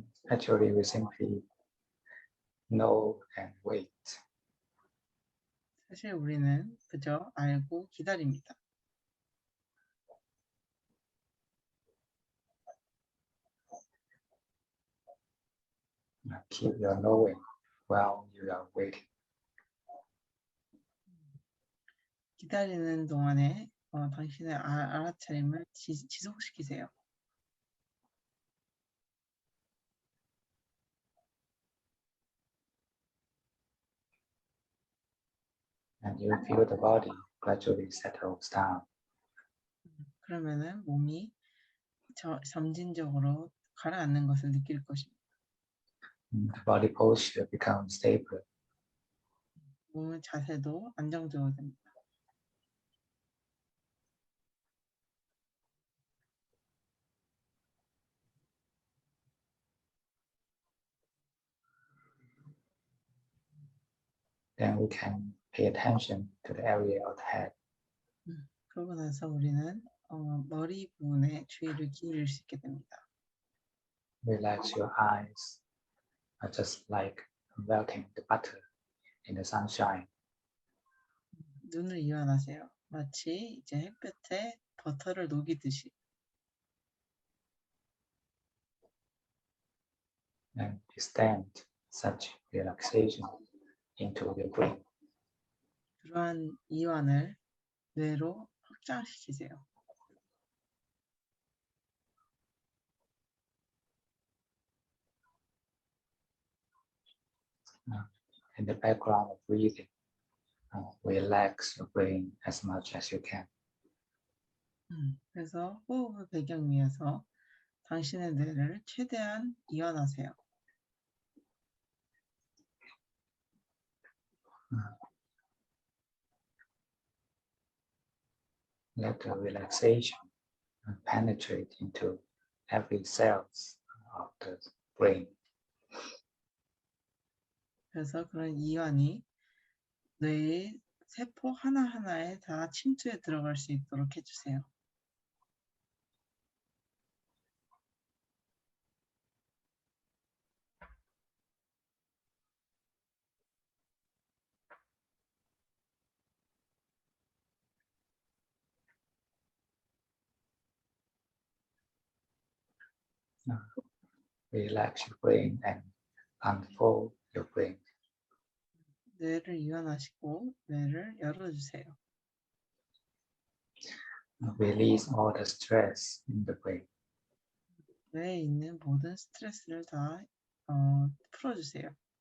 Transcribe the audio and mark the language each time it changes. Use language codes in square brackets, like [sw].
[en] Actually, we simply know and wait. [ko] 사실 우리는 그저 알고 기다립니다. [en] Keep your knowing while you are waiting. [ko] 기다리는 동안에 당신의 알아차림을 지속시키세요. [en] And you feel the body gradually settles down. [ko] 그러면은 몸이 점진적으로 가라앉는 것을 느낄 것입니다. [en] The body posture becomes stable. [ko] 몸의 자세도 안정적으로 됩니다. [en] Then we can pay attention to the area of the head. [ko] 그러고 나서 우리는 머리 부분에 주의를 기울일 수 있게 됩니다. [en] Relax your eyes, just like melting the butter in the sunshine. [ko] 눈을 이완하세요. 마치 이제 햇볕에 버터를 녹이듯이. [en] And extend such relaxation into your brain. [ko] 그러한 이완을 뇌로 확장시키세요. [en] In the background of breathing, relax your brain as much as you can. [ko] 그래서 호흡을 배경 위에서 당신의 뇌를 최대한 이완하세요. [en] Let the relaxation penetrate into every cells of the brain. [ko] 그래서 그런 이완이 뇌의 세포 하나하나에 다 침투해 들어갈 수 있도록 해주세요. [en] Relax your brain and unfold your brain. [ko] 뇌를 이완하시고 뇌를 열어주세요. [en] Release all the stress in the brain. [ko] 뇌에 있는 모든 스트레스를 다 풀어주세요.